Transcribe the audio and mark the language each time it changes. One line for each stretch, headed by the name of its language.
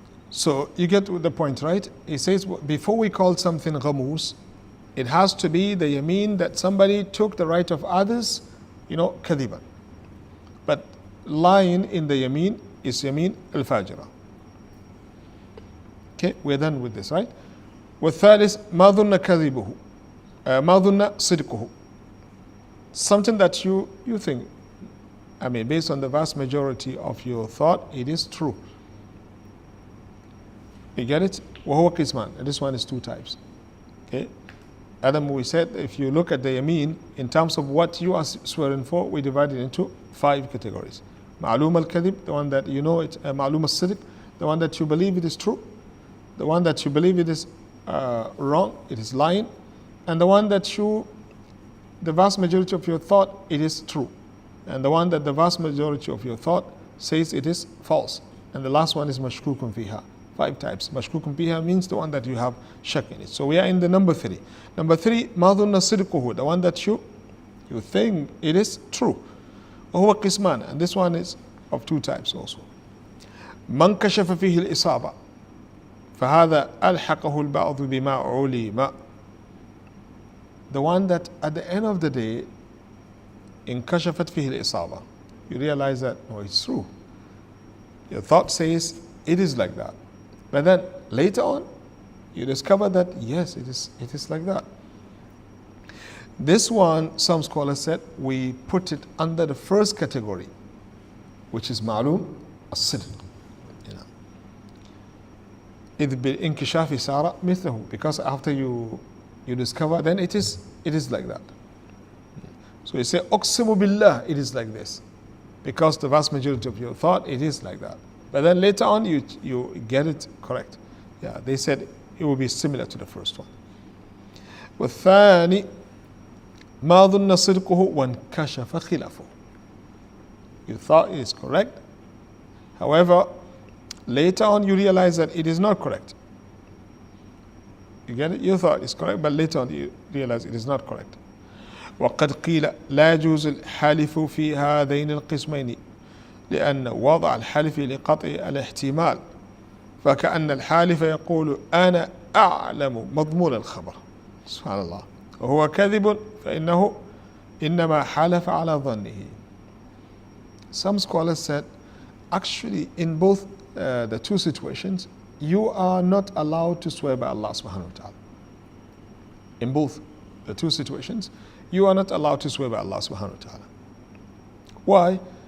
English: So you get the point, right? He says before we call something ghamus, it has to be the yameen that somebody took the right of others
Arabic: كذبا.
English: But lying in the yameen is yameen al-fajira. Okay, we're done with this, right?
Arabic: والثالث ما ظن كذبه ما ظن صدقه.
English: Something that you think, based on the vast majority of your thought, it is true. You get it?
Arabic: وهو قسمان.
English: And this one is two types. Okay? Adam, we said, if you look at the yameen, in terms of what you are swearing for, we divide it into 5 categories. معلوم الكذب, the one that you know it, معلوم الصدق, the one that you believe it is true, the one that you believe it is wrong, it is lying, and the one that the vast majority of your thought, it is true, and the one that the vast majority of your thought says it is false. And the last one is mashkukun fiha. 5 types. Mashkukun fiha means the one that you have shak in it. So we are in the number 3. Number 3, madhunna sidquhu, the one that you think it is true.
Arabic: وهو قسمان,
English: and this one is of 2 types also.
Arabic: من كشف فيه الإصابة فهذا ألحقه البعض بما علم.
English: The one that at the end of the day, in
Arabic: كشفت فيه الإصابة,
English: you realize that, no, it's true. Your thought says it is like that. But then later on, you discover that yes, it is like that. This one, some scholars said, we put it under the first category, which is ma'lum as-sidq.
Arabic: إذ بالانكشاف صار مثله,
English: because after you discover, then it is like that. So you say
Arabic: أقسم بالله,
English: it is like this, because the vast majority of your thought, it is like that. But then later on, you get it correct. Yeah, they said it will be similar to the first one.
Arabic: والثاني ما ظن صدقه وانكشف خلافه.
English: You thought it is correct. However, later on you realize that it is not correct. You get it? You thought it's correct, but later on you realize it is not correct.
Arabic: وقد قيل لا يجوز الحلف في هذين القسمين لأن وضع الحلف لقطع الاحتمال فكأن الحالف يقول أنا أعلم مضمون الخبر. سبحان الله. وهو كذب فإنه إنما حلف على ظنه.
English: Some scholars said, actually in both the 2 situations, you are not allowed to swear by Allah subhanahu wa ta'ala. In both the 2 situations, you are not allowed to swear by Allah subhanahu wa ta'ala. Why?